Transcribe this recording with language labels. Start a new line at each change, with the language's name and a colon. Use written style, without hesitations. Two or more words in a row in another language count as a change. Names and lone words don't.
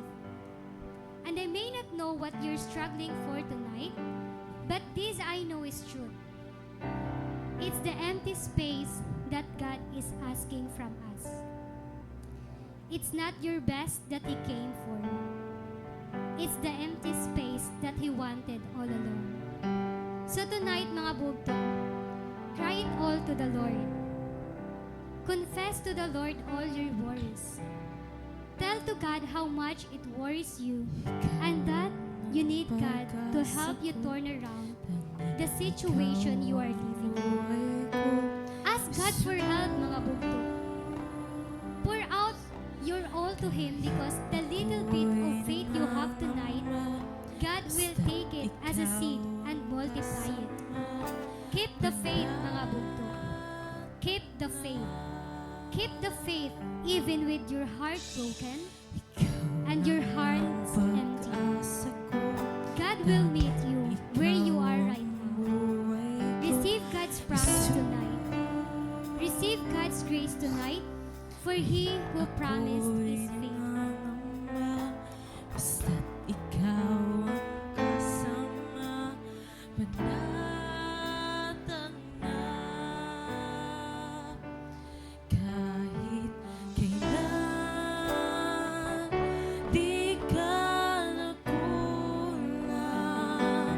English: And I may not know what you're struggling for tonight, but this I know is truth. It's the empty space that God is asking from us. It's not your best that He came for. It's the empty space that He wanted all along. So tonight,
Waray: mga bugto,
English: cry it all to the Lord. Confess to the Lord all your worries. Tell to God how much it worries you and that you need God to help you turn around the situation you are living in. Ask God for help,
Waray: mga bugto.
English: Pour out your all to Him, because the little bit of faith you have tonight, God will take it as a seed and multiply it. Keep the faith,
Waray: mga bugto.
English: Keep the faith. Keep the faith even with your heart broken and your heart empty. God will meet you where you are right now. Receive God's promise tonight. Receive God's grace tonight, for He who promised is faithful.
Filipino: Basta't ikaw ang kasama, panatag na. Kahit kailan, di ka nakulang.